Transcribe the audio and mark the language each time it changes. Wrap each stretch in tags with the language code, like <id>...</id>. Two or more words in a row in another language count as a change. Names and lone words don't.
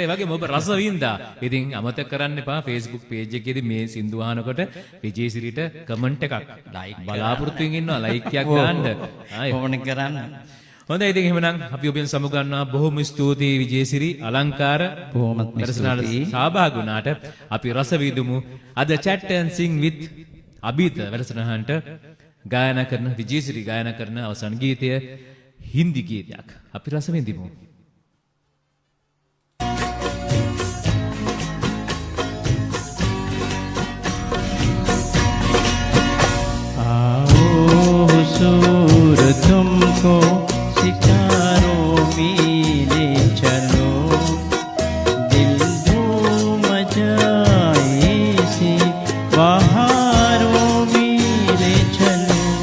<si>ඒ වගේම ඔබ රස වින්දා. ඉතින් අමතක කරන්න එපා</si> <en>Facebook page</en> <si>එකේදී මේ සින්දු අහනකොට විජේසිරිට කමෙන්ට් එකක් බලාපොරොත්තු වෙමින් ඉන්නවා ලයික් එකක් දාන්න. ඕනේ කරන්න. හොඳයි ඉතින් එහෙමනම් අපි ඔබෙන් සමුගන්නවා. බොහොම ස්තුතියි විජේසිරි අලංකාර. බොහොමත් ස්තුතියි. සහභාගී වුණාට අපි රස විඳමු. අද chat and sing with අභිත වැඩසටහනට ගායනා කරන විජේසිරි ගායනා කරන අවසන් ගීතය හින්දි ගීතයක්. අපි රස විඳිමු.</si> <hi>हुजूर तुमको सितारों में ले चलो दिल झूम जाए से बहारों में ले चलो</hi>